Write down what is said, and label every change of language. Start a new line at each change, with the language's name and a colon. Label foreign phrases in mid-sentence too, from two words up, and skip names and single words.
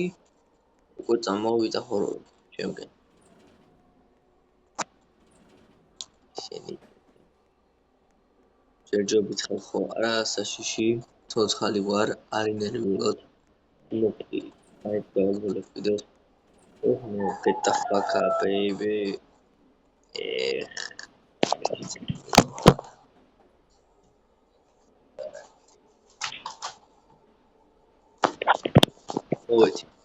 Georgian: უკვე წამოვიდა ჰორორი, ჩემგან. შენი. ჯერჯერობით ხალხო, არა საშიში, ცოცხალი ვარ, არინერვიულად. მოკლი, აი დავუბრუნებ ვიდეოს. ოჰ,
English: get the fuck up, baby.
Georgian: მოვედი.